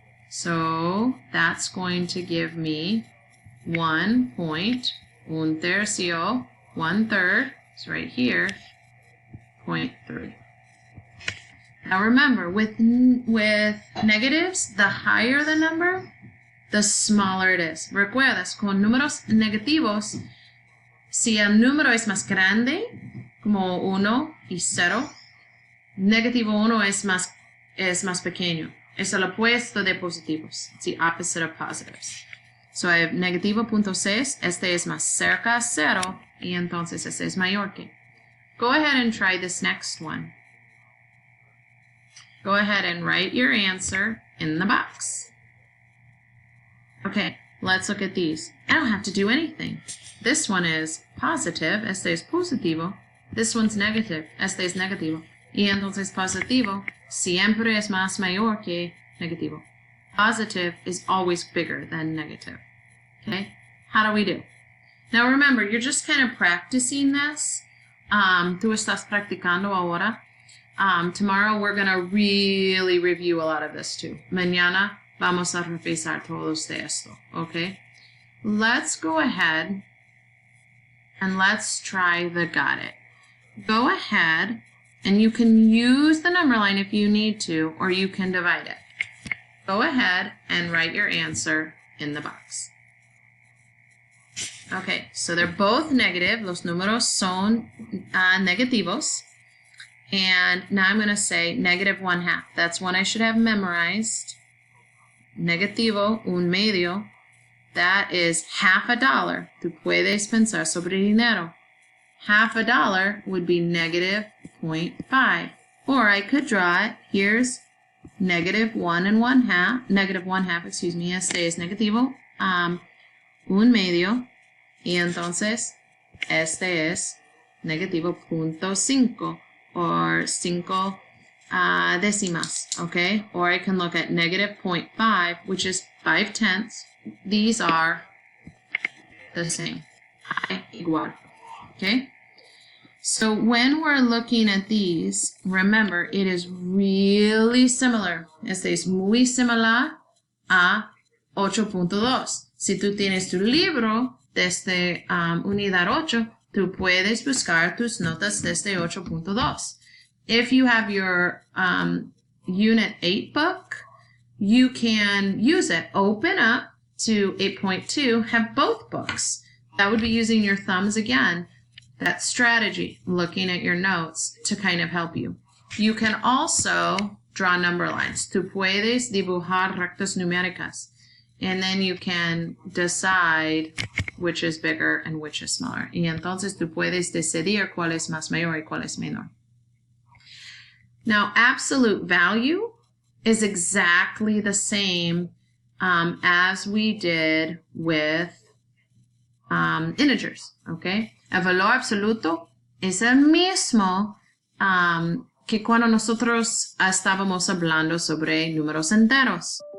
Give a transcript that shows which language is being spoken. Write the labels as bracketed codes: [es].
[en] So that's going to give me 1.1/3, 1/3, it's right here, 0.3. Now remember, with negatives, the higher the number, the smaller it is. [es] Recuerdas, con números negativos, si el número es más grande, como 1 y 0, negativo 1 es más pequeño. Es el opuesto de positivos. [en] It's the opposite of positives. So I have [es] negativo 0.6, este es más cerca a 0, y entonces este es mayor que. [en] Go ahead and try this next one. Go ahead and write your answer in the box. Okay, let's look at these. I don't have to do anything. This one is positive, [es] este es positivo. [en] This one's negative, [es] este es negativo. Y entonces positivo siempre es más mayor que negativo. [en] Positive is always bigger than negative. Okay? How do we do? Now remember, you're just kind of practicing this. [es] Tú estás practicando ahora. [en] Tomorrow we're going to really review a lot of this too. [es] Mañana vamos a revisar todos de esto. [en] Okay? Let's go ahead and let's try the got it. Go ahead and you can use the number line if you need to, or you can divide it. Go ahead and write your answer in the box. Okay, so they're both negative. [es] Los números son negativos. [en] And now I'm going to say negative 1/2. That's one I should have memorized. [es] Negativo, un medio. [en] That is $50. [es] Tú puedes pensar sobre dinero. [en] $50 would be negative 0.5. Or I could draw it. Here's negative 1 and 1/2. Negative 1/2, excuse me. [es] Este es negativo. Un medio. Y entonces, este es negativo 0.5. [en] Or 5 décimas, okay? Or I can look at negative 0.5, which is 5/10. These are the same, igual, okay? So when we're looking at these, remember, it is really similar. [es] Este es muy similar a 8.2. Si tú tienes tu libro desde unidad 8, tú puedes buscar tus notas desde 8.2. [en] If you have your Unit 8 book, you can use it. Open up to 8.2, have both books. That would be using your thumbs again. That strategy, looking at your notes to kind of help you. You can also draw number lines. [es] Tú puedes dibujar rectas numéricas. [en] And then you can decide which is bigger and which is smaller. [es] Y entonces tú puedes decidir cuál es más mayor y cuál es menor. [en] Now, absolute value is exactly the same as we did with integers, okay? [es] El valor absoluto es el mismo que cuando nosotros estábamos hablando sobre números enteros.